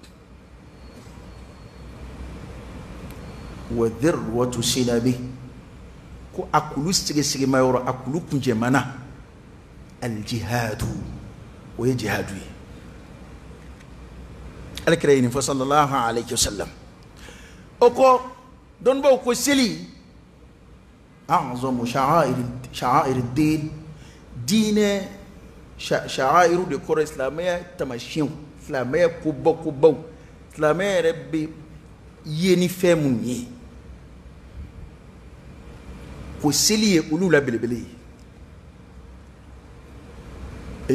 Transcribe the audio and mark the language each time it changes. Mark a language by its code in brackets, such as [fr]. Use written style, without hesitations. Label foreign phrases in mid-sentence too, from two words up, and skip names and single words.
[ar] وذروة سنامه [bm] ko a kulu sigisigima yɔrɔ, a kulu kuncɛmana al-jihadu o ye jihadu ye. Alakira ye nin fɔ [ar] صلى الله عليه وسلم. [bm] O kɔ dɔnnibaw ko seli [ar] أعظم شعائر الدين, [bm] diinɛ sha'airu de kɔrɔ silamɛya tamasiyɛnw, silamɛya kobaw, silamɛya yɛrɛ bɛ ye ni fɛn minnu ye, ko seli ye olu la belebele ye.